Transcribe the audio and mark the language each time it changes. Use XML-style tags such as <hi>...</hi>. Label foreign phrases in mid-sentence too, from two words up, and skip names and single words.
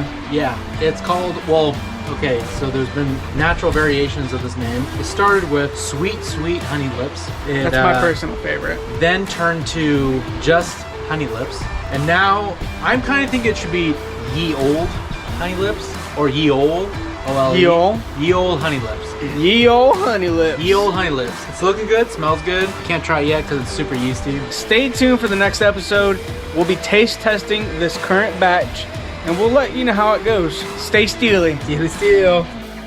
<en>Yeah, it's called, well, okay, so there's been natural variations of this name. It started with Sweet Honeylips. That's my personal favorite. Then turned to just Honeylips. And now, I'm kind of thinking it should be Ye Old Honeylips, or Ye Ol. Ye Ol? Ye Old Honeylips. Ye Ol Honeylips. Ye Old Honeylips. It's looking good, smells good. Can't try it yet because it's super yeasty. Stay tuned for the next episode. We'll be taste testing this current batch, and we'll let you know how it goes. Stay steely. Steely steel.</en>